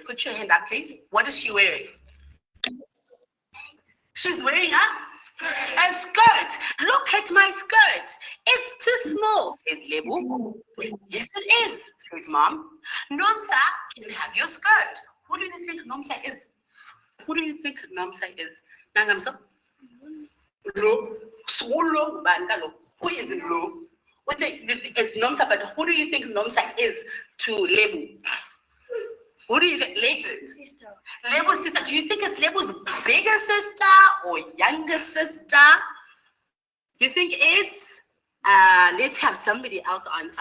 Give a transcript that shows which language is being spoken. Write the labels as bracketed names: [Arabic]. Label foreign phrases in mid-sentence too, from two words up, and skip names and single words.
[English] Put your hand up, please. What is she wearing? She's wearing a skirt. Look at my skirt. It's too small, says Lebu. Yes, it is, says Mom. Nomsa can have your skirt. Who do you think Nomsa is? Who do you think Nomsa is? Nangamso? Lo. Solo bandalo. Who is Lo? It's Nomsa, but who do you think Nomsa is to Lebu? Who do you think? Sister. Lebu's sister. Do you think it's Lebu's bigger sister or younger sister? Do you think it's let's have somebody else answer.